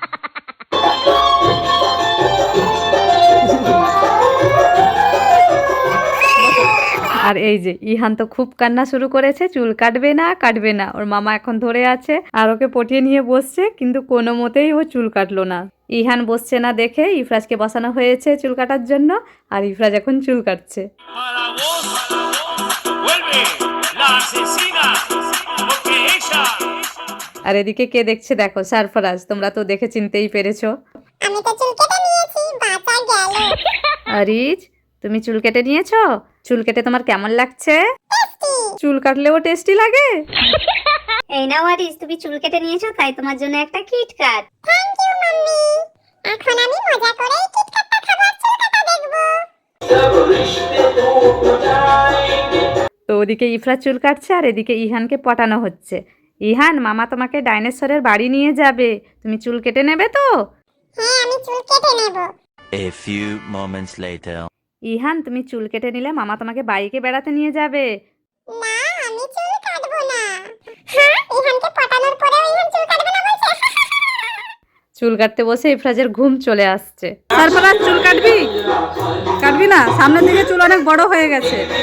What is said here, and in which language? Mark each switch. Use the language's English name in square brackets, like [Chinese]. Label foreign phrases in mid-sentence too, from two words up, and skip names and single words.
[Bangla] আর এই যে ইহান তো খুব কান্না শুরু করেছে, চুল কাটবে না কাটবে না। ওর মামা এখন ধরে আছে আর ওকে পটিয়ে নিয়ে বসছে, কিন্তু কোনো মতেই ও চুল কাটলো না। ইহান বসছে না দেখে ইফরাজকে বসানো হয়েছে চুল কাটার জন্য, আর ইফরাজ এখন চুল কাটছে। [Spanish] Para vos, vuelve la asesina, porque ella [Bangla] আর এদিকে কে দেখছে দেখো, সারফরাজ। তোমরা তো দেখে চিনতেই পেরেছো। আমি তো চুল কেটে নিয়েছি, বাঁচা গেল। আরিজ, তুমি চুল কেটে নিয়েছো? চুল কেটে তোমার কেমন লাগছে? চুল কাটলেও টেস্টি লাগে? এই নাও আরিস, তুমি চুল কেটে নিয়েছো, তাই তোমার জন্য একটা কিটক্যাট। [English] thank you mummy. [Bangla] এখন আমি মজা করে এই কিটক্যাটটা খাবো, আর চুল কাটা দেখবো। তো ওদিকে ইফরাজ চুল কাটছে আর এদিকে ইহানকে পটানো হচ্ছে। ইহান, মামা তোমাকে ডাইনোসরের বাড়ি নিয়ে যাবে, তুমি চুল কেটে নেবে তো? হ্যাঁ, আমি চুল কেটে নেব। [English] A few moments later. [Bangla] ইহান, তুমি চুল কেটে নিলে মামা তোমাকে বাইকে বেড়াতে নিয়ে যাবে। না, আমি চুল কাটবো না। হ্যাঁ, ইহানকে পটানোর পরেও ইহান চুল কাটবে না বলছে। চুল কাটতে বসে ইফরাজের ঘুম চলে আসছে। সারফরাজ, চুল কাটবি? কাটবি না? সামনের দিকে চুল অনেক বড় হয়ে গেছে।